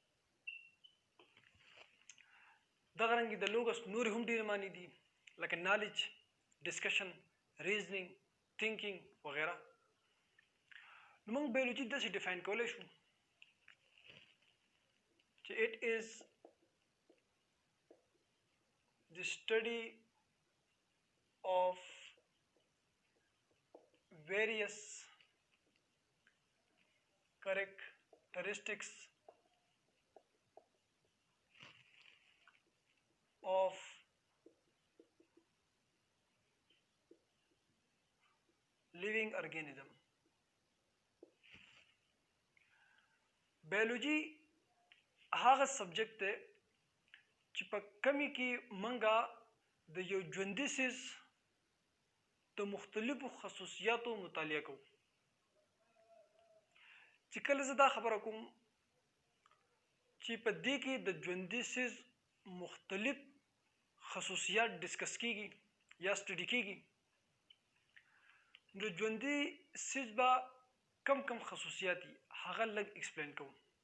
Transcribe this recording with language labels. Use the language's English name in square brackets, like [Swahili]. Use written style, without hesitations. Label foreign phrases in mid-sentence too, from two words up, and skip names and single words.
[Pashto] دغه رنګې د لوګس نورې هم ډېرې معنی دي لکه [English] knowledge, discussion, reasoning, thinking [Pashto] وغیره. نو موږ بایولوژي داسې ډیفاین کولی شو چې [English] it is the study of various characteristics of living organism. [Pashto] بایولوژي هغه سبجیکټ دی چې په کمی کې منګه د یو ژوندي څیز د مختلفو خصوصیاتو مطالعه کوو. چې کله زه دا خبره کوم چې په دې کې د ژوندي څیز مختلف خصوصیات ډسکس کیږي یا سټډي کیږي، نو ژوندي څیز به کم کم خصوصیات دي هغه لږ ایکسپلین کوم.